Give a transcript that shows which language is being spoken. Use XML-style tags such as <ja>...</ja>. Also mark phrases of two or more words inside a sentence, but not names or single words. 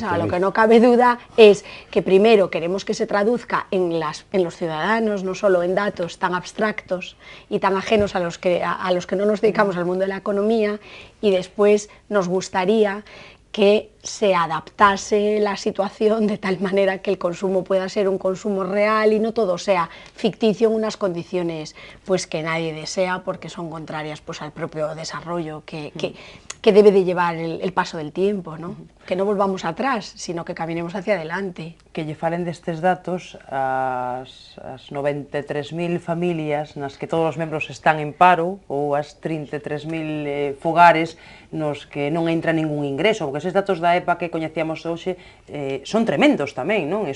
<es>Ahora, lo que no cabe duda es que primero queremos que se traduzca en los ciudadanos, no solo en datos tan abstractos y tan ajenos a los que no nos dedicamos al mundo de la economía, y después nos gustaría que se adaptase la situación de tal manera que el consumo pueda ser un consumo real y no todo sea ficticio en unas condiciones pues que nadie desea, porque son contrarias pues al propio desarrollo que debe de llevar el paso del tiempo, ¿no? Que no volvamos atrás, sino que caminemos hacia adelante.</es> <gl>Que lle falen destes datos as 93.000 familias nas que todos os membros están en paro, ou as 33.000 fogares nos que non entra ningún ingreso, porque eses datos da EPA que coñecíamos hoxe son tremendos tamén, non?</gl>